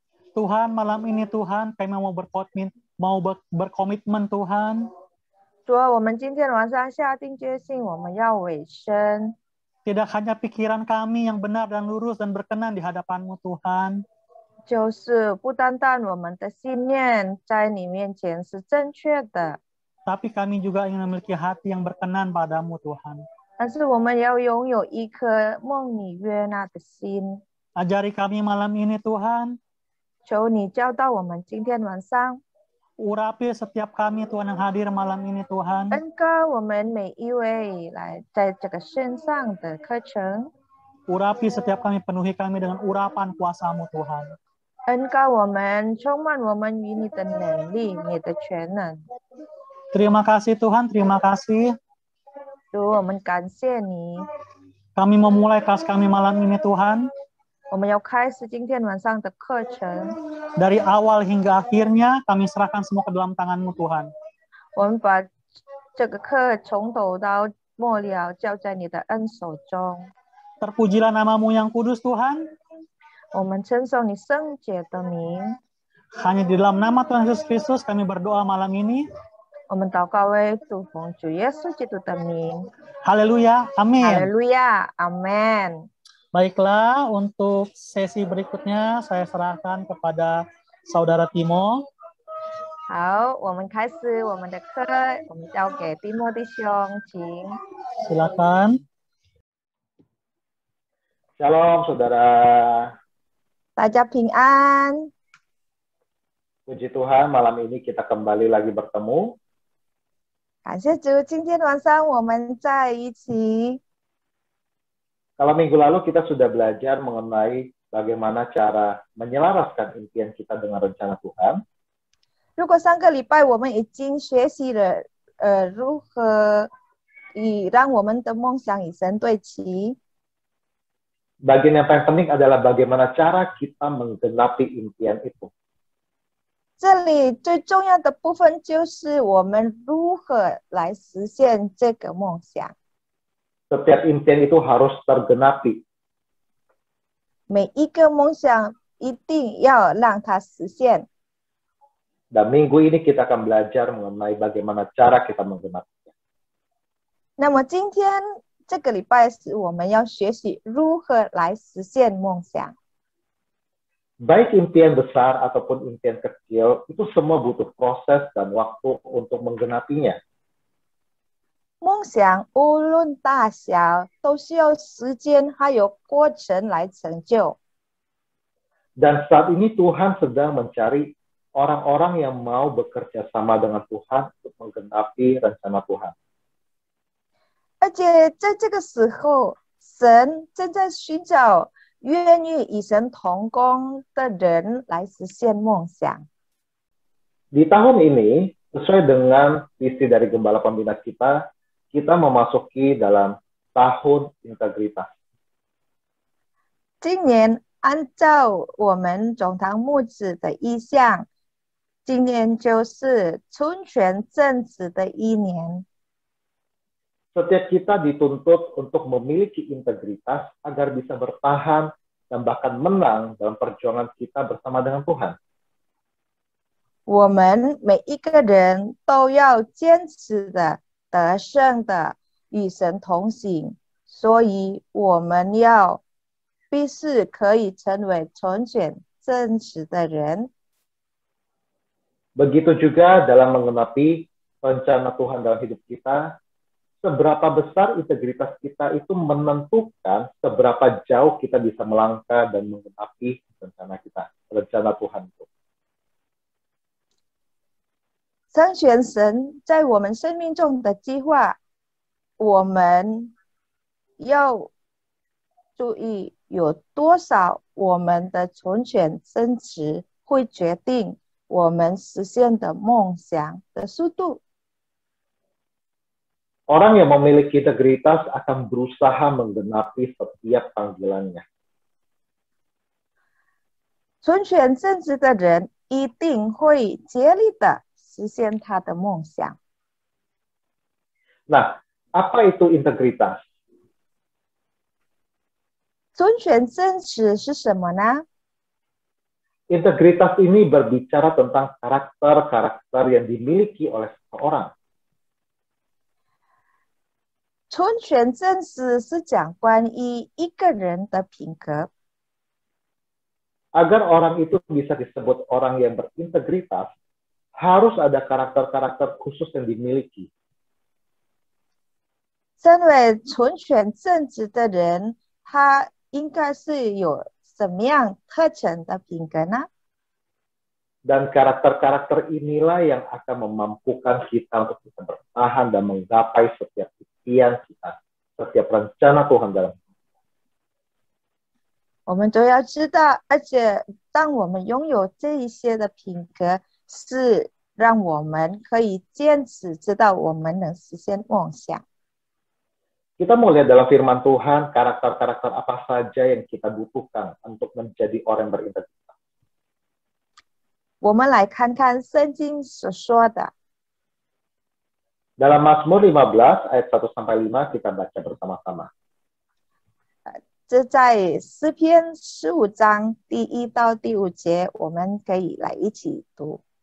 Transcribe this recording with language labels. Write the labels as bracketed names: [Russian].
[Indonesian] Tuhan, malam ini Tuhan, kami mau berkomitmen Tuhan. [Chinese] 主啊，我们今天晚上下定决心，我们要委身。 [Indonesian] Tidak hanya pikiran kami yang benar dan lurus dan berkenan di hadapan-Mu Tuhan. [Chinese] 就是不单单我们的信念在你面前是正确的， [Indonesian] Tapi kami juga ingin memiliki hati yang berkenan padamu Tuhan. [Chinese] 但是我们要拥有一颗梦你悦纳的心。 [Indonesian] Ajari kami malam ini Tuhan. [Chinese] 求你教导我们今天晚上， [Indonesian] Urapi setiap kami Tuhan yang hadir malam ini Tuhan. [Chinese] 恩膏我们每一位来在这个线上的课程， [Indonesian] Urapi setiap kami, penuhi kami dengan urapan kuasa-Mu Tuhan. [Chinese] 恩膏我们，充满我们与你的能力，你的全能。 [Indonesian] Terima kasih Tuhan, terima kasih. [Chinese] 主，我们感谢你。 [Indonesian] Kami memulai kelas kami malam ini Tuhan. [Chinese] 我们要开始今天晚上的课程。 [Indonesian] Dari awal hingga akhirnya kami serahkan semua ke dalam tangan-Mu Tuhan. [Chinese] 我们把这个课从头到末了交在你的恩手中。 [Indonesian] Terpujilah nama-Mu yang kudus Tuhan. [Chinese] 我们称颂你圣洁的名。 [Indonesian] Hanya di dalam nama Tuhan Yesus Kristus kami berdoa malam ini. [Chinese] 我们祷告为主奉主耶稣基督的名。 [Indonesian] Haleluya, amin. Haleluya, amin. Baiklah, untuk sesi berikutnya saya serahkan kepada Saudara Timo. [Chinese] 好，我们开始我们的课，我们交给蒂莫弟兄，请。 [Indonesian] Silakan. Shalom, saudara. [Chinese] 大家平安。 [Indonesian] Puji Tuhan, malam ini kita kembali lagi bertemu. [Chinese] 感谢主，今天晚上我们在一起。 [Indonesian] Kalau minggu lalu kita sudah belajar mengenai bagaimana cara menyelaraskan impian kita dengan rencana Tuhan. [Chinese] 如果上个礼拜我们已经学习了，如何让我们的梦想与神对齐。 [Indonesian] Bagian yang paling penting adalah bagaimana cara kita menggenapi impian itu. [Chinese] 这里最重要的部分就是我们如何来实现这个梦想。 [Indonesian] Setiap impian itu harus tergenapi. [Chinese] 每一个梦想一定要让它实现。 [Indonesian] Dan minggu ini kita akan belajar mengenai bagaimana cara kita menggenapinya. [Chinese] 那么今天这个礼拜是我们要学习如何来实现梦想。 [Indonesian] Baik impian besar ataupun impian kecil, itu semua butuh proses dan waktu untuk menggenapinya. [Chinese] 梦想无论大小，都需要时间还有过程来成就。 [Indonesian] Dan saat ini Tuhan sedang mencari orang-orang yang mau bekerja sama dengan Tuhan untuk menggenapi rencana Tuhan. [Chinese] 而且在这个时候，神正在寻找愿意与神同工的人来实现梦想。 [Indonesian] Di tahun ini, sesuai dengan visi dari Gembala Pembina kita memasuki dalam tahun integritas. [Chinese] 今年按照我们总堂牧子的意向，今年就是纯全正直的一年。 [Indonesian] Setiap kita dituntut untuk memiliki integritas agar bisa bertahan dan bahkan menang dalam perjuangan kita bersama dengan Tuhan. [Chinese] 我们每一个人都要坚持的、得胜的与神同行，所以我们要必须可以成为纯全正直的人。 [Indonesian] Begitu juga dalam menggenapi rencana Tuhan dalam hidup kita, seberapa besar integritas kita itu menentukan seberapa jauh kita bisa melangkah dan menggenapi rencana Tuhan itu. [Chinese] 成全神在我们生命中的计划，我们要注意有多少我们的纯全真实会决定我们实现的梦想的速度。 [Indonesian] Orang yang memiliki integritas akan berusaha menggenapi setiap panggilannya. [Chinese] 纯全正直的人一定会竭力的实现他的梦想。 [Indonesian] Nah, apa itu integritas? [Chinese] 纯全正直是什么呢？ [Indonesian] Integritas ini berbicara tentang karakter-karakter yang dimiliki oleh seseorang. [Chinese] 纯全正直是讲关于一个人的品格。 [Indonesian] Agar orang itu bisa disebut orang yang berintegritas, harus ada karakter-karakter khusus yang dimiliki. [Chinese] 身为纯全正直的人，他应该是有什么样特征的品格呢？ [Indonesian] Dan karakter-karakter inilah yang akan memampukan kita untuk bisa bertahan dan menggapai setiap impian kita, setiap rencana Tuhan dalam hidup. [Chinese] 我们都要知道，而且当我们拥有这一些的品格，是让我们可以坚持，知道我们能实现梦想。 [Indonesian] Kita mau lihat dalam firman Tuhan karakter-karakter apa saja yang kita butuhkan untuk menjadi orang yang berintegritas. [Chinese] 我们来看看圣经所说的， [Indonesian] Dalam Mazmur 15 ayat 1-5 kita baca bersama-sama. [Chinese] 这在诗篇15章第1到第5节，我们可以来一起读。